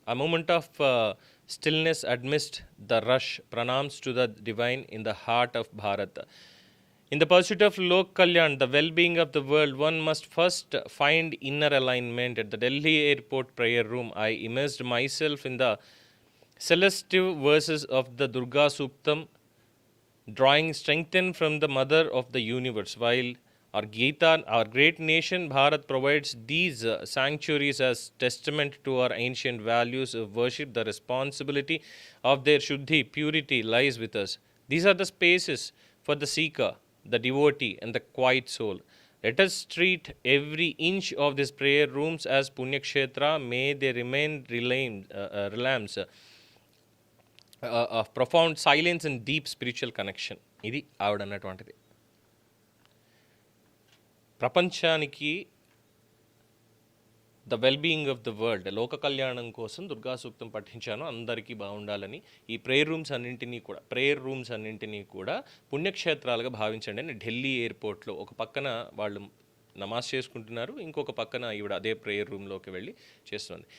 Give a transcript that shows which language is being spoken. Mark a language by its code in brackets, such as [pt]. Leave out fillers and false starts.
[en] A moment of stillness amidst the rush pranams to the divine in the heart of Bharat. In the pursuit of Lok Kalyan, the well-being of the world, one must first find inner alignment. At the Delhi airport prayer room, I immersed myself in the celestial verses of the Durga Suktam, drawing strength from the mother of the universe. While our Gita, our great nation, Bharat, provides these sanctuaries as testament to our ancient values of worship, the responsibility of their Shuddhi, purity, lies with us. These are the spaces for the seeker, the devotee, and the quiet soul. Let us treat every inch of these prayer rooms as Punyakshetra. May they remain realms of profound silence and deep spiritual connection. [te] ఇది ఆవిడ అన్నటువంటిది. ప్రపంచానికి [en] the wellbeing of the world, [te] లోక కళ్యాణం కోసం దుర్గా సూక్తం పఠించాను, అందరికీ బాగుండాలని. ఈ ప్రేయర్ రూమ్స్ అన్నింటినీ కూడా పుణ్యక్షేత్రాలుగా భావించండి అని ఢిల్లీ ఎయిర్పోర్ట్లో ఒక పక్కన వాళ్ళు నమాజ్ చేసుకుంటున్నారు, ఇంకొక పక్కన ఈవిడ అదే ప్రేయర్ రూమ్లోకి వెళ్ళి చేస్తుంది.